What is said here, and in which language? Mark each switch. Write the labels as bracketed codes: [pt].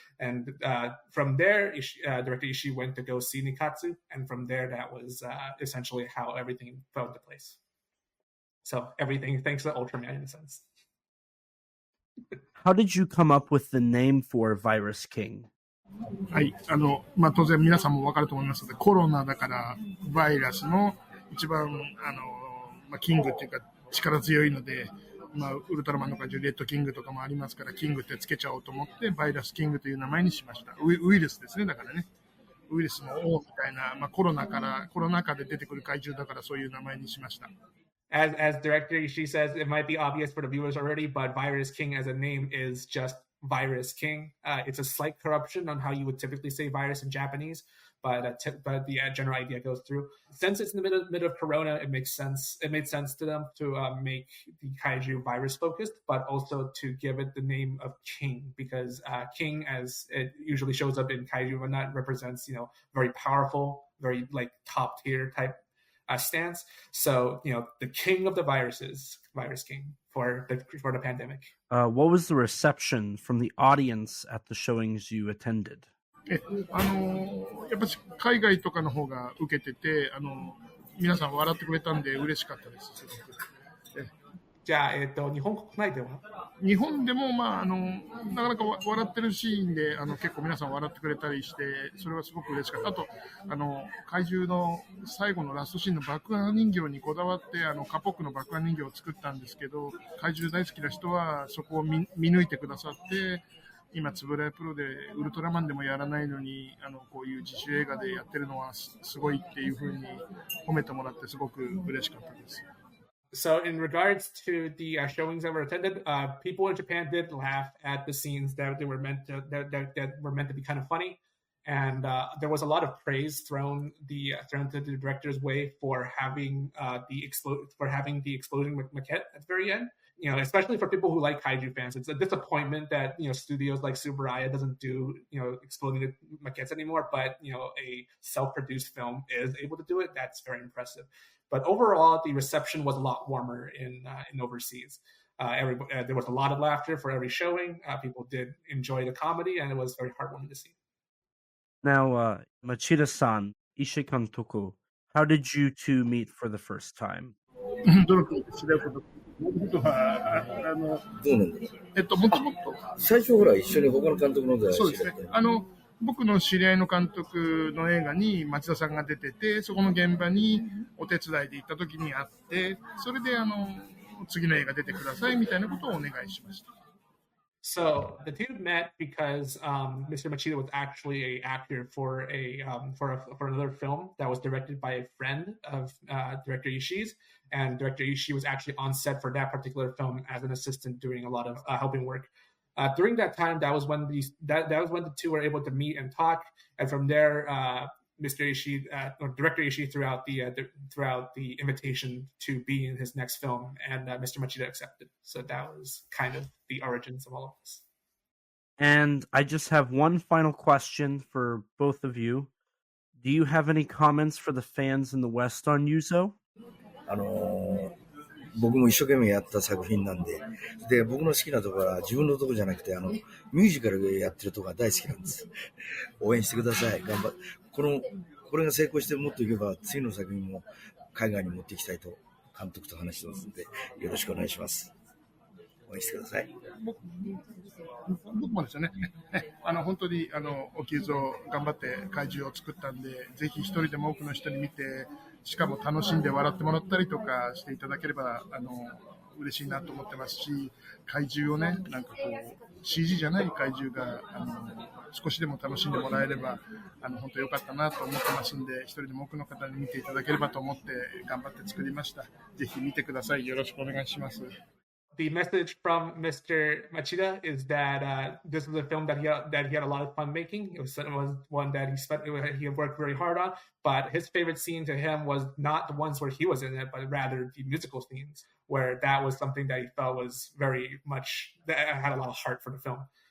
[en] And from there, Director Ishii went to go see Nikatsu, and from there, that was essentially how everything fell into place. So everything thanks to Ultraman in a sense. How did you come up with the name for Virus King? [ja] はい、当然皆さんも分かると思いますので、コロナだからバイラスの一番キングっていうか力強いので、ウルトラマンの怪獣レッドキングとかもありますから、キングってつけちゃおうと思ってバイラスキングという名前にしました。ウイルスですね。だからね、ウイルスの王みたいな、コロナ禍で出てくる怪獣だからそういう名前にしました。 [en] As Director Ishii says, it might be obvious for the viewers already, but Virus King as a name is just Virus King. It's a slight corruption on how you would typically say virus in Japanese, but the general idea goes through. Since it's in the middle of Corona, it makes sense. It made sense to them to make the kaiju virus focused, but also to give it the name of King, because King, as it usually shows up in kaiju, but not represents very powerful, very like top tier type stance. So the king of the viruses, Virus King, for the pandemic. What was the reception from the audience at the showings you attended? [ja] やっぱり海外とかの方が受けてて、皆さん笑ってくれたんで嬉しかったです。じゃあ、日本国内では日本でも、なかなか笑ってるシーンで、結構皆さん笑ってくれたりして、それはすごく嬉しかった。あと、怪獣の最後のラストシーンの爆破人形にこだわって、カポックの爆破人形を作ったんですけど、怪獣大好きな人はそこを見抜いてくださって、今、つぶらやプロでウルトラマンでもやらないのに、こういう自主映画でやってるのはすごいっていうふうに褒めてもらってすごく嬉しかったです。 [en] So, in regards to the showings that were attended, people in Japan did laugh at the scenes that were meant to be kind of funny, and there was a lot of praise thrown to the director's way for having the exploding maquette at the very end. You know, especially for people who like kaiju fans, it's a disappointment that studios like Tsuburaya doesn't do exploding maquettes anymore. But a self-produced film is able to do it. That's very impressive. But overall, the reception was a lot warmer in overseas. There was a lot of laughter for every showing. People did enjoy the comedy, and it was very heartwarming to see. Now, Machida-san, Ishii Kantoku, how did you two meet for the first time? [ja] どの子と知り合うこと僕はどうなんだろう。もともと最初ほら一緒に他の監督のでそうですね。僕の知り合いの監督の映画に町田さんが出てて、そこの現場にお手伝いで行った時に会って、それで次の映画出てくださいみたいなことをお願いしました。 [en] So the two met because Mr. Machida was actually an actor for another film that was directed by a friend of Director Ishii's, and Director Ishii was actually on set for that particular film as an assistant doing a lot of helping work. During that time, that was when the two were able to meet and talk, and from there, Mr. Ishii, or Director Ishii, throughout the invitation to be in his next film, and Mr. Machida accepted. So that was kind of the origins of all of this. And I just have one final question for both of you. Do you have any comments for the fans in the West on Yuzo? [ja] 僕も一生懸命やった作品なんで、僕の好きなところは自分のところじゃなくて、ミュージカルでやってるところが大好きなんです。応援してください。頑張って。これが成功してもっといけば、次の作品も海外に持っていきたいと監督と話してますので、よろしくお願いします。応援してください。僕もですよね。本当に沖津を頑張って怪獣を作ったんで、ぜひ一人でも多くの人に見て、しかも楽しんで笑ってもらったりとかしていただければ嬉しいなと思ってますし、怪獣をね、なんかこう CG じゃない怪獣が少しでも楽しんでもらえれば本当良かったなと思ってますんで、一人でも多くの方に見ていただければと思って頑張って作りました。ぜひ見てください。よろしくお願いします。 [en] The message from Mr. Machida is that this was a film that he had a lot of fun making. It was one that he worked very hard on, but his favorite scene to him was not the ones where he was in it, but rather the musical scenes, where that was something that he felt was very much, that had a lot of heart for the film.